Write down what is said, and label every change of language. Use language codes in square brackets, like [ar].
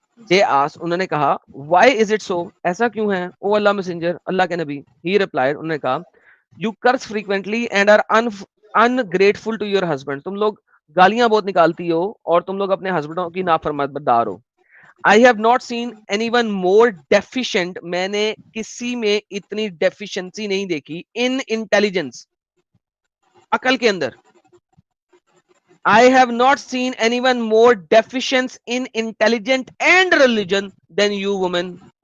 [en] they ask [ur] انہوں نے کہا [en] why is it so [ur] ایسا کیوں ہے [en] O Allah messenger [ur] اللہ کے نبی. [en] he replied [ur] انہوں نے کہا [en] You curse frequently and are ungrateful to your husband. [ur] تم لوگ گالیاں بہت نکالتی ہو اور تم لوگ اپنے ہسبینڈوں کی نافرمانبردار ہو. [en] I have not seen anyone more deficient. [ur] میں نے کسی میں اتنی ڈیفیشنسی نہیں دیکھی [en] in intelligence [ur] عقل کے اندر. [en] I have not seen anyone more deficient in intelligent and religion than you women.